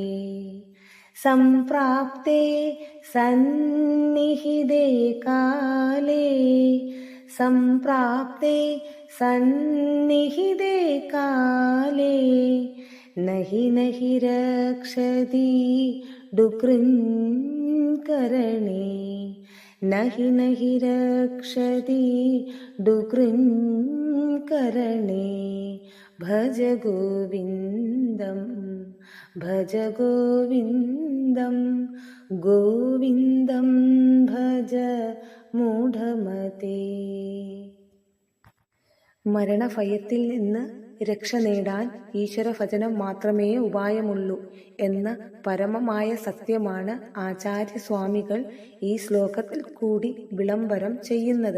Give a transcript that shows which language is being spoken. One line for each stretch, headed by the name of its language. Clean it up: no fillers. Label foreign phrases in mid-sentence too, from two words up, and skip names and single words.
Sanskrit: सम्प्राप्ते सन्निहिते काले सम्प्राप्ते सन्निहिते काले नहि नहि रक्षति डुकृञ्करणे नहि नहि रक्षति डुकृञ्करणे। भज गोविन्दं भज गोविन्दं गोविन्दं भज मूढमते.
Malayalam: മരണഭയത്തിൽ നിന്ന് രക്ഷ നേടാൻ ഈശ്വരഭജനം മാത്രമേ ഉപായമുള്ളൂ എന്ന പരമമായ സത്യമാണ് ആചാര്യസ്വാമികൾ ഈ ശ്ലോകത്തിൽ കൂടി വിളംബരം ചെയ്യുന്നത്.